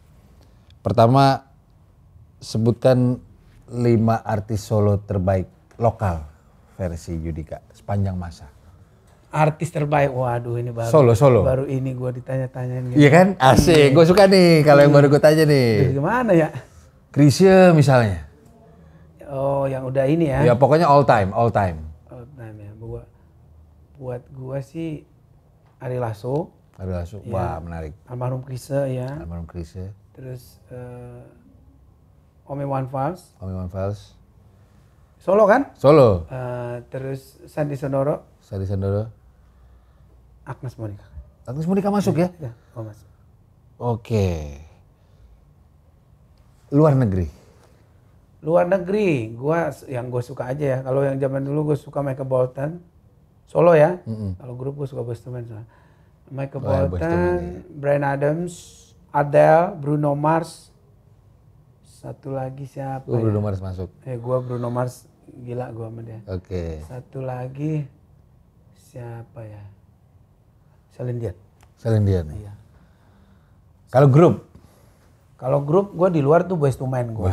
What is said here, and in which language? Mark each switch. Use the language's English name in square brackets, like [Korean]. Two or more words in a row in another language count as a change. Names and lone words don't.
[Indonesian] Pertama, sebutkan 5 artis solo terbaik lokal versi Judika sepanjang masa. Artis terbaik, waduh ini baru. Solo. Baru ini gue ditanya-tanyain. Gitu. Iya kan? Asik, gue suka nih kalau yang baru gue tanya nih. Gimana ya? Chrisye misalnya. Oh yang udah ini ya? Ya pokoknya [English] all time. All time [Indonesian] ya. Buat gue sih Ari Lasso. Ya. Wah menarik. Almarhum Chrisye ya. Terus Om Iwan Fals. Solo kan? Solo. Terus Sandy Sandoro. Agnes Monica masuk ya? Ya, masuk. Oke. Luar negeri, yang gue suka aja ya. Kalau yang zaman dulu gue suka Michael Bolton, solo ya. Kalau grup gue suka Boyz II Men. Michael Bolton, Bryan Adams, Adele, Bruno Mars. Satu lagi siapa? Bruno Mars masuk. Gue Bruno Mars gila gue sama dia. Oke. Satu lagi siapa ya? Celine Dion. Iya. Kalau grup? Kalau grup gue di luar tuh Boyz II Men gue.